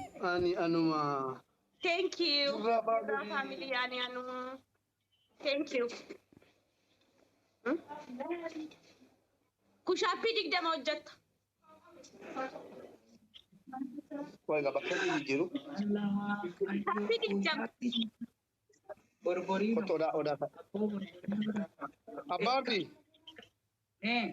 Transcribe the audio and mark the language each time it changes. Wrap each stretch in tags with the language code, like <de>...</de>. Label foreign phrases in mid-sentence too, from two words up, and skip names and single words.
<om>Ani anuma.</om> <en>Thank you.</en> <om>Jirra family. Jirra family ani anuma.</om> <en>Thank you. Hmm?</en> <om>Kushaappii digdama hojjetta. Wayi, bakka inni jiru. Allah. Kushaappii digdama. Borbori. Kottu odaa, odaa ta'a. Abbaati. Eh.</om>